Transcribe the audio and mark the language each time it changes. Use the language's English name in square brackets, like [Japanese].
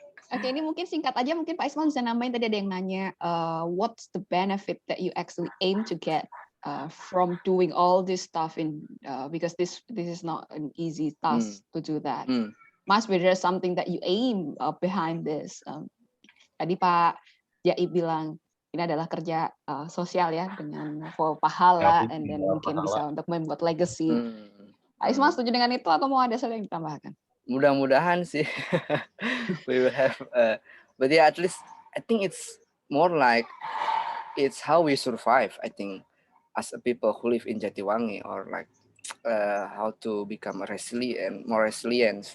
[Indonesian] Oke, ini mungkin singkat aja, mungkin Pak Ismail bisa nambahin, tadi ada yang nanya, [English] what's the benefit that you actually aim to get from doing all this stuff in, because this is not an easy task to do that. Must be there something that you aim behind this. [Indonesian] Tadi Pak Jai bilang, ini adalah kerja sosial ya, dengan [English] for [Indonesian] pahala, and then mungkin bisa untuk membuat legacy. Pak Ismal setuju dengan itu atau mau ada yang ditambahkan? Mudah-mudahan sih. [English] We will have, but yeah, at least I think it's more like it's how we survive. I think as a people who live in Jatiwangi, or like how to become more resilient.